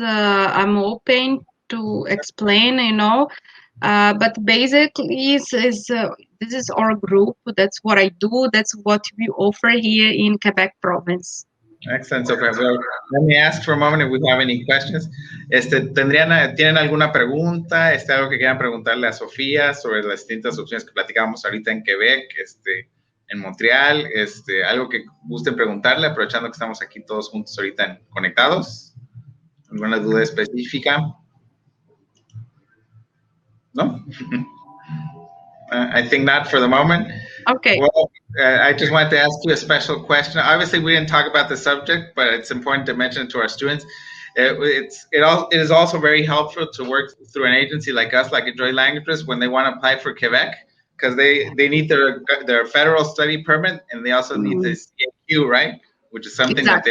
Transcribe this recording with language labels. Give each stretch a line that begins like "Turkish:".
English: I'm open to explain. But basically, this is our group. That's what I do. That's what we offer here in Quebec province. Excellent. So, well, let me ask for a moment if we have any questions.
Spanish: ¿Tienen alguna pregunta? Algo que quieran preguntarle a Sofía sobre las distintas opciones que platicábamos ahorita en Quebec, en Montreal, algo que gusten preguntarle, aprovechando que estamos aquí todos juntos ahorita conectados. ¿Alguna duda específica? ¿No?
English: I think not for the moment. Okay. Well, I just wanted to ask you a special question. Obviously, we didn't talk about the subject, but it's important to mention it to our students. It is also very helpful to work through an agency like us, like Enjoy Languages, when they want to apply for Quebec, because they need their federal study permit, and they also need the CAQ, right? Which is something that they